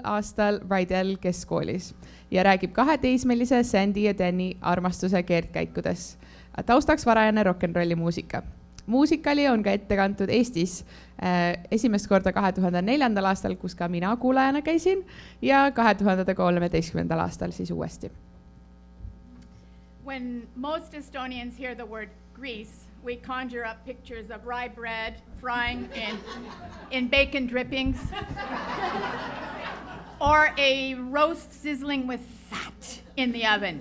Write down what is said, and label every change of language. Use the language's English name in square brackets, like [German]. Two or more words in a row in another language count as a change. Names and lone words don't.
[Estonian] aastal Rydell keskkoolis ja räägib 2 teismelise Sandy ja Danny armastuse keerdkäikudes. Taustaks varajane rock'n'rolli muusika. Muusikali on ka ette kantud Eestis esimest korda 2004. aastal, kus ka mina kuulajana käisin ja 2013. aastal siis uuesti. [English] When most Estonians hear the word grease, we conjure up pictures of rye bread frying in bacon drippings or a roast sizzling with fat in the oven.